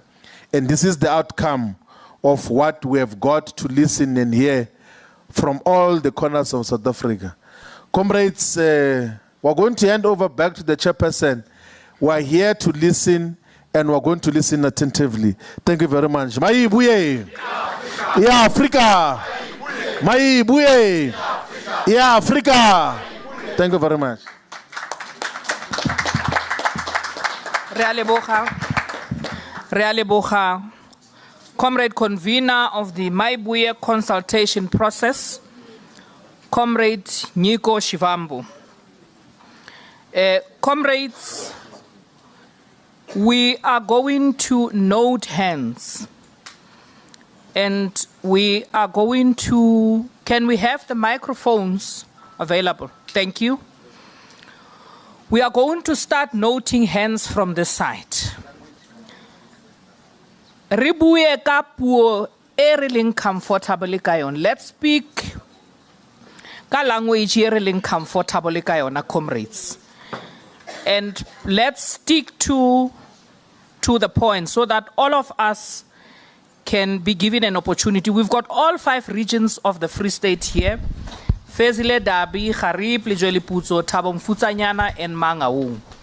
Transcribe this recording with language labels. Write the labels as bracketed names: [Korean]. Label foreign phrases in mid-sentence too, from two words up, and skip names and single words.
[English] And this is the outcome of what we have got to listen and hear from all the corners of South Africa. Comrades, we're going to hand over back to the chairperson. We're here to listen, and we're going to listen attentively. Thank you very much. [Zulu] Mayibuye. Yeah, Africa. Mayibuye. Yeah, Africa. [English] Thank you very much. [Tswana] Re a leboga. [Southern Sotho] Realeboha, [English] Comrade Convener of the Mayibuye Consultation Process, Comrade Floyd Shivambu. Comrades, we are going to note hands. And we are going to, can we have the microphones available? Thank you. We are going to start noting hands from this side. [Southern Sotho] Ribuye ka puo e re leng comfortable ka yona. [English] Let's speak [Southern Sotho] ka language e re leng comfortable ka yona, [English] comrades. And let's stick to the point so that all of us can be given an opportunity. We've got all 5 regions of the Free State here. Fezile, Dabi, Harib, Lejoli Putso, Thabo Mfutsanyana, and Mangaung.